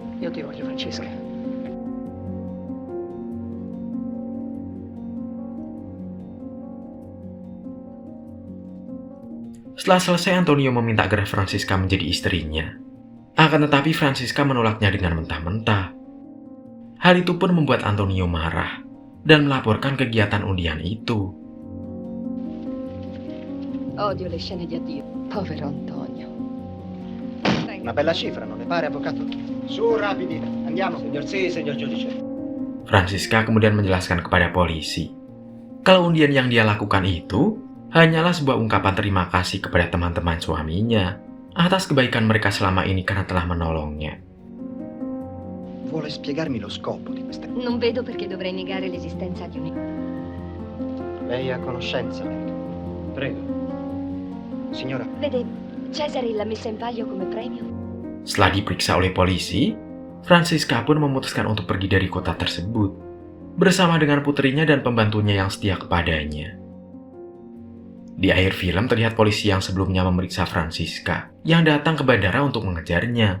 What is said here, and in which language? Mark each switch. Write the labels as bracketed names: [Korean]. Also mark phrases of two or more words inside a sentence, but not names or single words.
[Italian] Io ti voglio, Francesca. [Indonesian] Setelah selesai, Antonio meminta agar Francisca menjadi istrinya. Akan tetapi Francisca menolaknya dengan mentah-mentah. Hal itu pun membuat Antonio marah dan melaporkan kegiatan undian itu. [Italian] Odio le scene di addio. Povero Antonio. Una bella cifra, non le pare, avvocato? Su, rapidi, andiamo. Signor sì, signor giudice. [Indonesian] Francisca kemudian menjelaskan kepada polisi kalau undian yang dia lakukan itu hanyalah sebuah ungkapan terima kasih kepada teman-teman suaminya atas kebaikan mereka selama ini karena telah menolongnya. [Italian] Vuole spiegarmi lo scopo di queste... Non vedo perché dovrei negare l'esistenza di un... Lei è a conoscenza? Prego. Signora, Vede, Cesare l'ha messa in palio come premio. [Indonesian] Setelah diperiksa oleh polisi, Francisca pun memutuskan untuk pergi dari kota tersebut bersama dengan putrinya dan pembantunya yang setia kepadanya. Di akhir film terlihat polisi yang sebelumnya memeriksa Francisca yang datang ke bandara untuk mengejarnya.